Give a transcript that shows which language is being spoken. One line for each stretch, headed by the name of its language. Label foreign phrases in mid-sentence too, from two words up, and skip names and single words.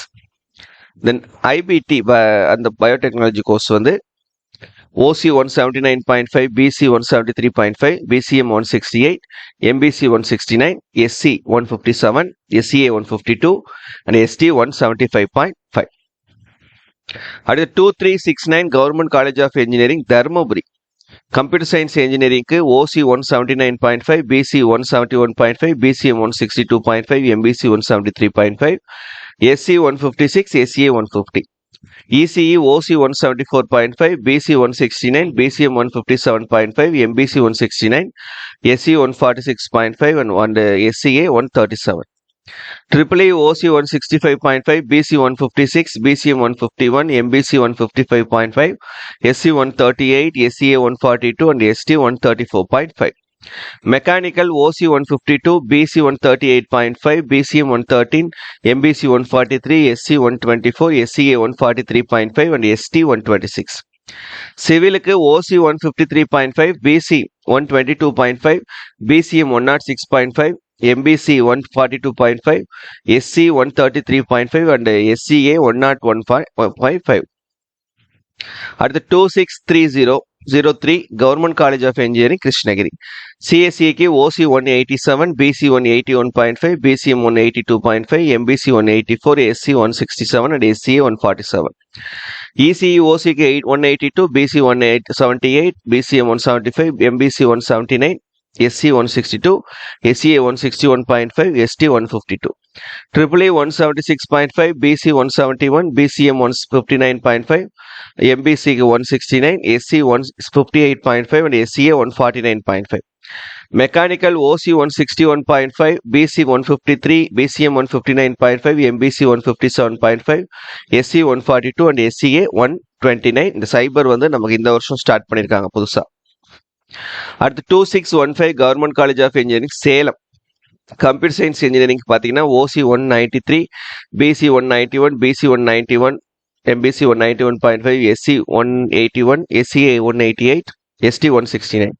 Tamil: தென் ஐபிடி அந்த
English: biotechnology course
Tamil: வந்து OC 179.5, BC 173.5, BCM 168, MBC 169, SC 157, SCA 152, and ST 175.5.
English: அடுத்து 2369 Government College of Engineering, Dharmaburi. Computer Science Engineering OC 179.5, BC 171.5, BCM 162.5, MBC 173.5, SC 156, SCA 150. ECE OC 174.5, BC 169, BCM 157.5, MBC 169, SC 146.5, and SCA 137. EEE OC 165.5, BC 156, BCM 151, MBC 155.5, SC 138, SCA 142, and ST 134.5. Mechanical OC 152, BC 138.5, BCM 113, MBC 143, SC 124, SCA 143.5, and ST 126. Civil OC 153.5, BC 122.5, BCM 106.5, MBC 142.5, SC 133.5, and SCA 101.5. At the 263003 Government College of Engineering, Krishnagiri. CSEK OC 187, BC 181.5, BCM 182.5, MBC 184, SC 167, and SCA 147. ECE OCK 182, BC 178, BCM 175, MBC 179, SC 162, SCA 161.5, ST 152. EEE 176.5, BC 171, BCM 159.5, MBC 169, SC 158.5, and SCA 149.5. Mechanical OC 161.5, BC 153, BCM 159.5, MBC 157.5, SC 142, and SCA 129.
Tamil: இந்த சைபர் நமக்கு இந்த வருஷம் ஸ்டார்ட் பண்ணியிருக்காங்க புதுசா. அடுத்து 2615 கவர்மெண்ட் காலேஜ் ஆஃப் இன்ஜினியரிங் சேலம்.
English: Computer Science Engineering
Tamil: பார்த்தீங்கன்னா OC 193, BC 191, BC 191, MBC 191.5, SC 181, SCA 188, ST 169.